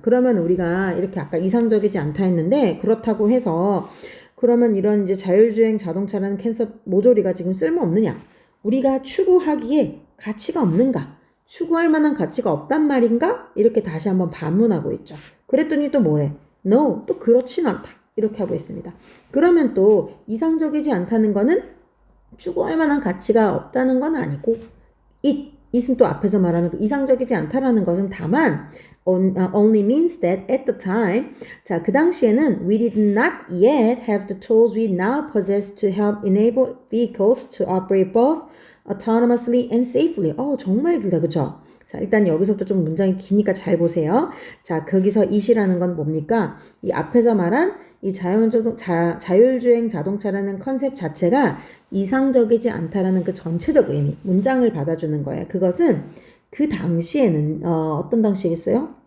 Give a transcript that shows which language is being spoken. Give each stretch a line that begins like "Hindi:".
Korean: 그러면 우리가 이렇게 아까 이상적이지 않다 했는데 그렇다고 해서 그러면 이런 이제 자율주행 자동차라는 컨셉 모조리가 지금 쓸모없느냐? 우리가 추구하기에 가치가 없는가? 추구할 만한 가치가 없단 말인가? 이렇게 다시 한번 반문하고 있죠. 그랬더니 또 뭐래? No, 또 그렇진 않다. 이렇게 하고 있습니다. 그러면 또 이상적이지 않다는 거는 추구할 만한 가치가 없다는 건 아니고 it은 또 앞에서 말하는 그 이상적이지 않다라는 것은 다만
English: only means that at the time
Korean: 자, 그 당시에는
English: we did not yet have the tools we now possess to help enable vehicles to operate both autonomously and safely.
Korean: 정말 길다. 그쵸? 자, 일단 여기서부터 좀 문장이 기니까 잘 보세요. 자, 거기서 it이라는 건 뭡니까? 이 앞에서 말한 이 자율주행 자동차라는 컨셉 자체가 이상적이지 않다라는 그 전체적 의미, 문장을 받아주는 거예요. 그것은 그 당시에는 어떤 당시겠어요?